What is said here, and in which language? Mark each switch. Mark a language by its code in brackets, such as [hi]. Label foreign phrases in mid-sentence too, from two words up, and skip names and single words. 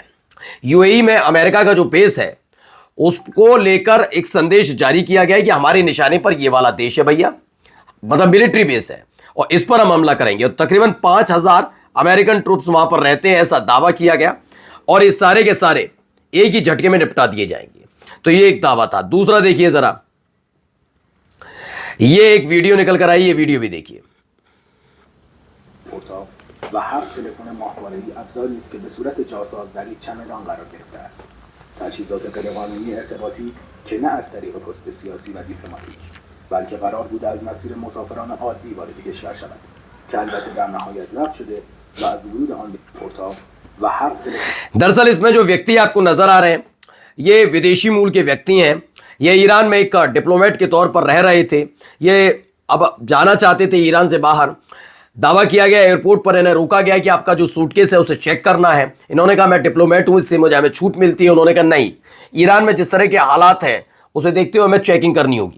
[hi] UAE में अमेरिका का जो बेस है उसको लेकर एक संदेश जारी किया गया है कि हमारे निशाने पर ये वाला देश है भैया, मतलब [en] military base [hi] है और इस पर हम हमला करेंगे। और तकरीबन 5000 [en] American troops [hi] वहां पर रहते हैं ऐसा दावा किया गया और ये सारे के सारे एक ही झटके में निपटा दिए जाएंगे। तो ये एक दावा था। दूसरा देखिए जरा, ये एक वीडियो निकल कर आई, ये वीडियो भी देखिए। [fa] و هر تلفن ماهواره‌ای ابزاری است که به صورت جاساز در یک چمدان قرار گرفته است. تجهیزات غیرقانونی ارتباطی که نه از طریق پست سیاسی و دیپلماتیک بلکه قرار بوده از مسیر مسافران عادی وارد کشور شود که البته در نهایت ضبط شده و از ورود آن به پورتال و هر تلفن [hi] दरअसल इसमें जो व्यक्ति आपको नजर आ रहे हैं ये विदेशी मूल के व्यक्ति हैं। ये ईरान में एक डिप्लोमेट के तौर पर रह रहे थे। ये अब जाना चाहते थे ईरान से बाहर। दावा किया गया, एयरपोर्ट पर इन्हें रोका गया कि आपका जो सूटकेस है उसे चेक करना है। इन्होंने कहा मैं डिप्लोमेट हूं, इससे मुझे हमें छूट मिलती है। उन्होंने कहा नहीं, ईरान में जिस तरह के हालात हैं उसे देखते हुए हमें चेकिंग करनी होगी।